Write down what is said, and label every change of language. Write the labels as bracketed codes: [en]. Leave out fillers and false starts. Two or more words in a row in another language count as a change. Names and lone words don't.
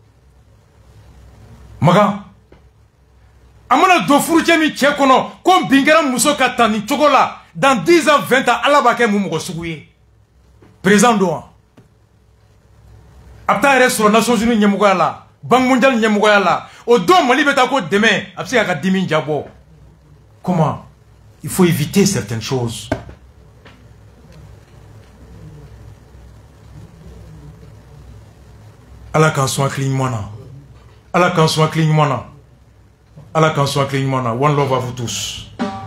[bm] Magan a mana don furucɛ min cɛ kɔnɔ ko n bin kɛra muso ka tan nin cogo la dans 10 ans 20 ans Ala b'a kɛ mun mɔgɔ sugu ye président don wa a bɛ taa yɛrɛ sɔrɔ Nations Unies ɲɛmɔgɔya la Banque mondiale ɲɛmɔgɔya la o don Mali bɛ taa ko dɛmɛ a bɛ se k'a ka dimi jabɔ [fr] comment il faut éviter certaines choses [bm] Ala k'an sɔn hakili ɲuman na Ala k'an sɔn hakili ɲuman na Ala k'an sɔn hakili ɲuman na [en] one love [fr] à vous tous